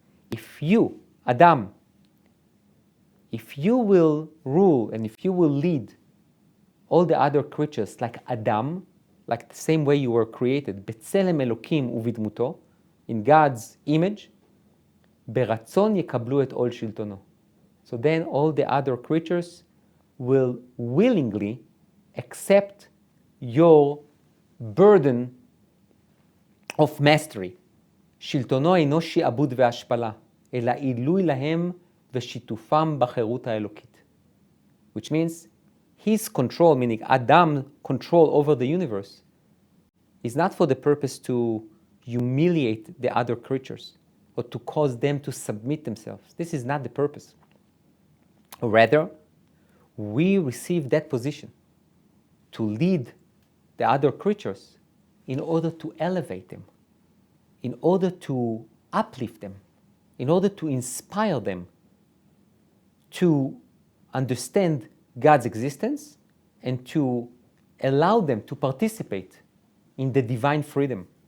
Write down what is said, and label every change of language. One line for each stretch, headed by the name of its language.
English: If you, Adam, if you will rule and if you will lead all the other creatures like Adam, like the same way you were created,
Hebrew: בצלם אלוקים ובדמותו,
English: in God's image,
Hebrew: ברצון יקבלו את עול שלטונו.
English: So then all the other creatures will willingly accept your burden of mastery.
Hebrew: שלטונו אינו שעבוד והשפלה, אלא עילוי להם ושיתופם בחירות האלוקית.
English: Which means his control, meaning Adam's control over the universe, is not for the purpose to humiliate the other creatures or to cause them to submit themselves. This is not the purpose. Rather, we receive that position to lead the other creatures in order to elevate them, in order to uplift them, in order to inspire them to understand God's existence and to allow them to participate in the divine freedom.